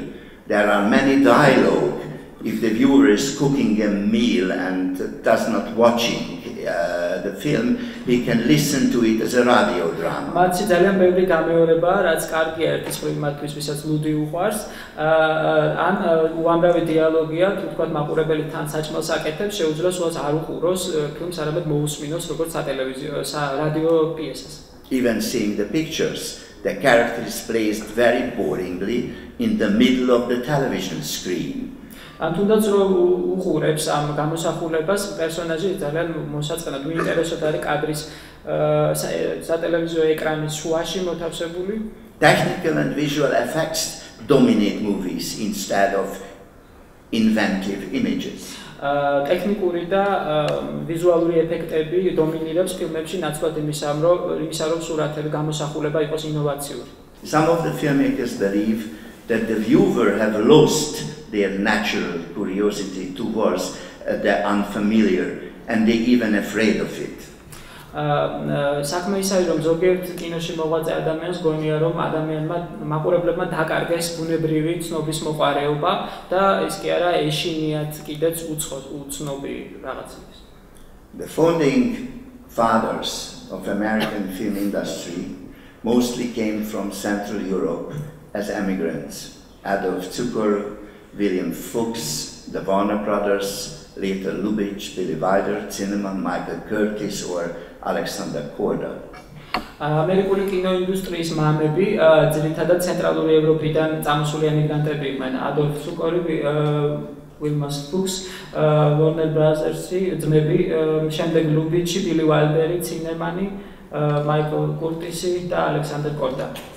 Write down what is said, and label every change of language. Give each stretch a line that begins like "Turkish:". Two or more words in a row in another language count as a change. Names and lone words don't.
English: There are many dialogue. If the viewer is cooking a meal and does not watching the film, he can listen to it as a radio drama.
Georgian: მათში ძალიან ბევრი გამეორება, რაც კარგია ერთის მხრივ მათთვის, ვისაც ლუდი უყვარს, ან უამრავი დიალოგია, თუ თქვათ მაყურებელი თან საჭმელს აკეთებს, შეუძლოს უას არ უყუროს ფილმს, არამედ მოусმინოს როგორც სატელევიზიო, რადიო პიესას.
English: Even seeing the pictures, the character is placed very boringly in the middle of the television screen.
Georgian: Am თუნდაც რომ უყურებს ამ გამოსახულებას, პერსონაჟი ძალიან მოსაწყენად უინტერესოდ არის კადრის სატელევიზიო ეკრანის შუაში მოთავსებული.
English: Technical and visual effects dominate movies instead of inventive images.
Georgian: ტექნიკური და ვიზუალური ეფექტები დომინირებს ფილმებში ნაცვლად იმისა, რომ სურათები გამოსახულება იყოს ინოვაციური.
English: Some of the filmmakers believe that the viewer have lost their natural curiosity towards the unfamiliar and they even afraid of it.
Georgian: საქმე ისაა, რომ ზოგიერთ კინოში მოღვაწე ადამიანს გონია, რომ ადამიანმა მაყურებლებმა დაკარგეს ბუნებრივი ცნობის მოყარეობა და ის კი არა ეშინიათ კიდეც უცნობი რაღაცების.
English: The founding fathers of American film industry mostly came from Central Europe as immigrants. Adolf Zucker, William Fuchs, the Warner Brothers, later Lubitsch, Billy Wilder, Zinnemann, Michael Curtis or Alexander Korda.
Georgian: ამერიკული კინოინდუსტრიის მამები ძირითადად ცენტრალური ევროპიდან წამოსული ემიგრანტები იყვნენ. Adolf Zucker, William Fuchs, Warner Brothers-ი ძმები, შემდეგ Lubitsch, Billy Wilder, Zinnemann, Michael Curtis და Alexander Korda.